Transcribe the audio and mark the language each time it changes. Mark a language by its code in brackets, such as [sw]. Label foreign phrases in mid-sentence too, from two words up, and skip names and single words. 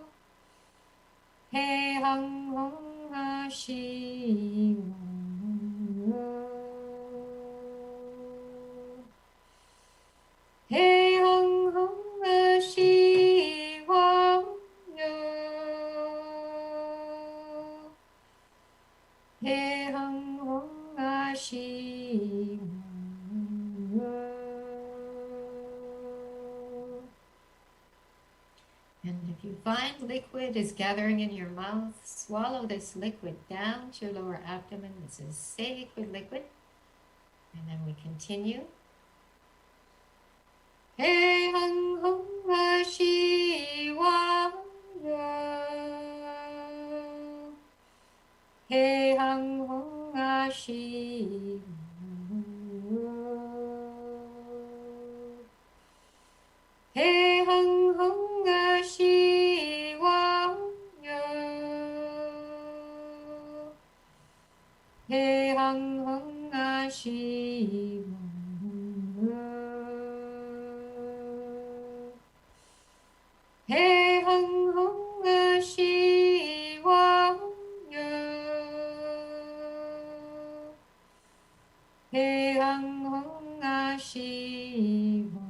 [en] Hei Hang Hong A Shi Wang Yo. Hei Hang Hong A Shi Wang Yo. Hei Hang Hong A Shi Wang Yo. And if you find liquid is gathering in your mouth, swallow this liquid down to your lower abdomen. This is sacred liquid. And then we continue. Hei Hang Hong A Shi Wang Yo. Hei Hang Hong A Shi Wang Yo. Hei Hang Hong A Shi Wang Yo. He hung hung a she He hung hung a she He hung hung a she